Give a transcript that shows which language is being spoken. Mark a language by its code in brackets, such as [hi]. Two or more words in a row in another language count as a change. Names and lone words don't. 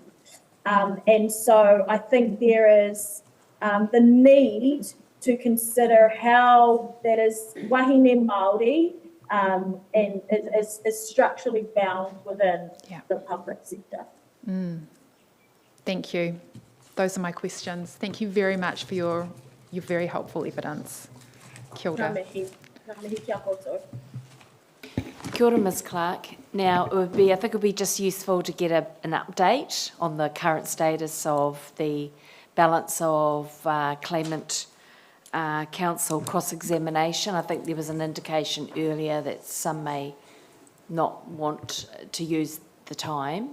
[en] And so I think there is the need to consider how that is [mi] wahine Māori [en] and is structurally bound within the public sector. Thank you. Those are my questions. Thank you very much for your very helpful evidence. [mi] Kia ora. Kia ora, [en] Ms Clark. Now, I think it would be just useful to get an update on the current status of the balance of claimant council cross-examination. I think there was an indication earlier that some may not want to use the time.